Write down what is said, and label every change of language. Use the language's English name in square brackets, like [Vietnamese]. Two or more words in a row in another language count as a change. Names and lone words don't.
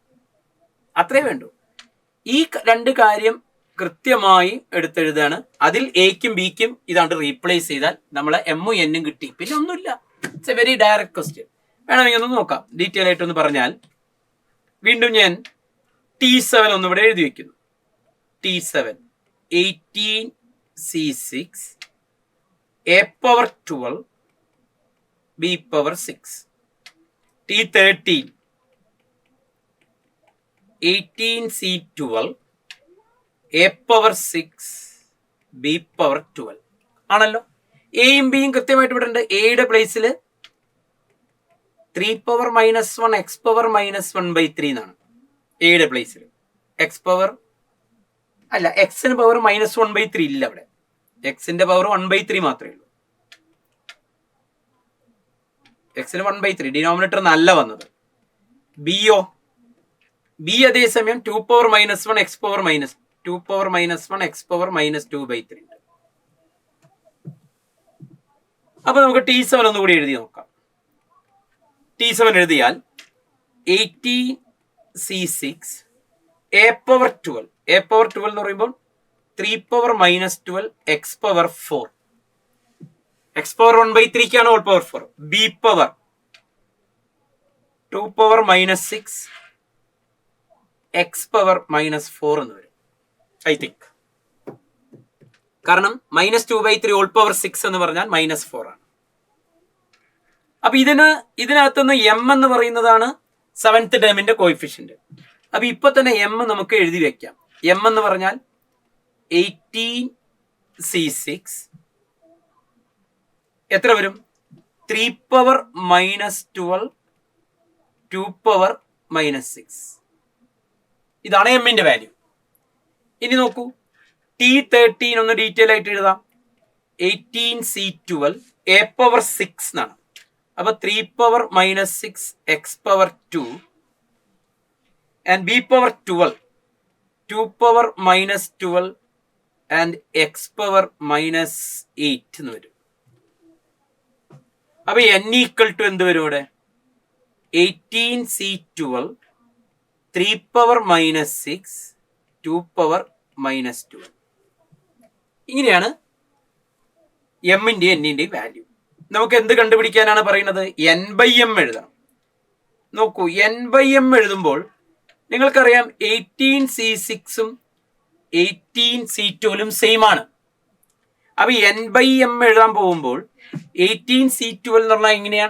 [Malayalam] അത്രേ വേണ്ടൂ. ഈ രണ്ട് കാര്യം കൃത്യമായി എടുത്തെഴുതാണ്. അതിൽ എക്കും ബിക്കും ഇതാണ്ട് റീപ്ലേസ് ചെയ്താൽ നമ്മളെ എമ്മും എന്നും കിട്ടി. പിന്നെ ഒന്നുമില്ല. [English] It's a very direct question. [Malayalam] വേണമെങ്കിൽ ഒന്ന് നോക്കാം, ഡീറ്റെയിൽ ആയിട്ടൊന്ന് പറഞ്ഞാൽ. വീണ്ടും ഞാൻ T7 ഒന്ന് ഇവിടെ എഴുതി വെക്കുന്നു. [English] T7 18c6 a power 12 b power 6. T13 18c12 a power 6 b power 12 ആണല്ലോ. [Malayalam] എയും ബിയും കൃത്യമായിട്ട് ഇവിടെ ഉണ്ട്. എയുടെ പ്ലേസിൽ [English] 3 power minus 1 x power minus 1 by 3 [Malayalam] എന്നാണ് എയുടെ പ്ലേസിൽ. [English] x power [Malayalam] അല്ല, എക്സിന് [English] power -1 by 3 [Malayalam] ഇല്ല അവിടെ. എക്സിന്റെ പവർ 1 by 3 മാത്രമേ ഉള്ളൂ. എക്സിന് 1 by 3 ഡിനോമിനേറ്റർ നല്ല വന്നത്. ബിയോ ബി അതേസമയം [English] 2 power minus 1 x power minus 2 power minus 1 x power minus 2 by 3 ഉണ്ട്. [Malayalam] അപ്പൊ നമുക്ക് T7 ഒന്നുകൂടി എഴുതി നോക്കാം. [English] T7 എഴുതിയാൽ 18c6 a power 12 [Malayalam] എന്ന് പറയുമ്പോൾ [English] 3 power minus 12 x power 4. x power 1 by 3 ക്കാണ് all power 4. b power 2 power minus 6 x power minus 4 [Malayalam] എന്ന് വരും. [English] I think കാരണം -2 by 3 all power 6 [Malayalam] എന്ന് പറഞ്ഞാൽ -4 ആണ്. അപ്പൊ ഇതിനകത്തുനിന്ന് എം എന്ന് പറയുന്നതാണ് 7th ടേമിന്റെ കോയിഫിഷ്യന്റ്. അപ്പൊ ഇപ്പൊ തന്നെ എം നമുക്ക് എഴുതി വെക്കാം. എം എന്ന് പറഞ്ഞാൽ 18c6 എത്ര വരും, [English] 3 power minus 12 2 power minus 6. [Malayalam] ഇതാണ് എമ്മിന്റെ വാല്യൂ. ഇനി നോക്കൂ, T13 ഒന്ന് ഡീറ്റെയിൽ ആയിട്ട് എഴുതാം. [English] 18c12 a power 6 എന്നാണ്. അപ്പൊ 3 power minus 6 x power 2 and b power 12 2 power minus 12 and x power minus 8 [Malayalam] എന്ന് വരും. അപ്പൊ n [English] equal to [Malayalam] എന്ത് വരും ഇവിടെ, [English] 18c12 3 power minus 6 2 power minus 12. [Malayalam] ഇങ്ങനെയാണ് എമ്മിന്റെയും എന്നിന്റെയും വാല്യൂ. നമുക്ക് എന്ത് കണ്ടുപിടിക്കാനാണ് പറയുന്നത്? എൻ ബൈ എം എഴുതണം. നോക്കൂ, എൻ ബൈ എം എഴുതുമ്പോൾ നിങ്ങൾക്കറിയാം 18C6ഉം 18C12ഉം സെയിം ആണ്. അപ്പൊ എൻ ബൈ എം എഴുതാൻ പോകുമ്പോൾ 18C12 എന്ന് പറഞ്ഞാൽ എങ്ങനെയാണ്?